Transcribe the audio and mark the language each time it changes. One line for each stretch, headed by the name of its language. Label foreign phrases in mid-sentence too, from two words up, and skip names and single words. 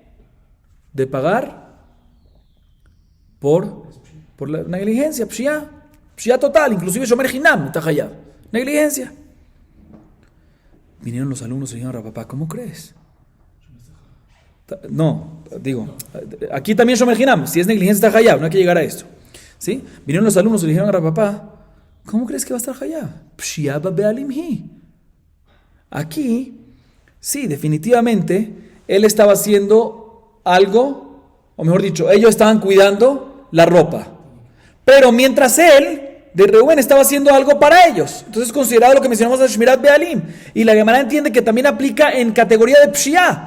Spanish: De pagar por la negligencia, pshia total, inclusive
Hebrew: שומר חנם,
Spanish: Hayab, negligencia. Vinieron los alumnos y dijeron a Rapapá, ¿cómo crees? No, digo, aquí también
Hebrew: שומר חנם,
Spanish: si es negligencia está Hayab, no hay que llegar a esto. ¿Sí? Vinieron los alumnos y le dijeron a Rapapá, ¿cómo crees que va a estar Hayab?
Hebrew: פשיעה בבעלים היא.
Spanish: Aquí, sí, definitivamente, él estaba haciendo algo, o mejor dicho, ellos estaban cuidando la ropa. Pero mientras él, de Reuben, estaba haciendo algo para ellos. Entonces es considerado lo que mencionamos de
Hebrew: שמירת בעלים.
Spanish: Y la Gemara entiende que también aplica en categoría de Pshia.